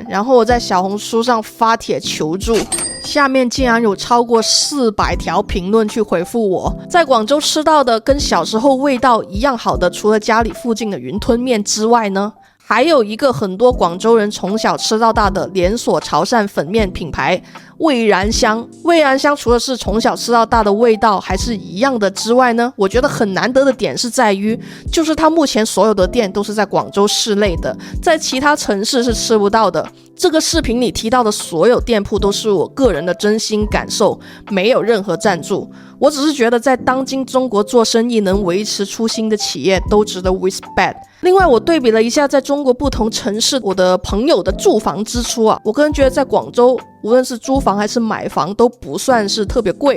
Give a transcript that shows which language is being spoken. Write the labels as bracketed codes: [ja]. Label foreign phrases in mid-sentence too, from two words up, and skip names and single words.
[zh] 然後我在小紅書上發帖求助，下面竟然有超過400條評論去回復我。在廣州吃到的跟小時候味道一樣好的，除了家裡附近的雲吞麵之外呢，還有一個很多廣州人從小吃到大的連鎖潮汕粉麵品牌味然香。味然香除了是從小吃到大的味道還是一樣的之外呢，我覺得很難得的點是在於，就是它目前所有的店都是在廣州市內的，在其他城市是吃不到的。這個視頻裡提到的所有店鋪都是我個人的真心感受，沒有任何贊助。我只是覺得在當今中國做生意能維持初心的企業都值得 respect。另外我對比了一下在中國不同城市我的朋友的住房支出啊，我個人覺得在廣州無論是租房還是買房都不算是特別貴。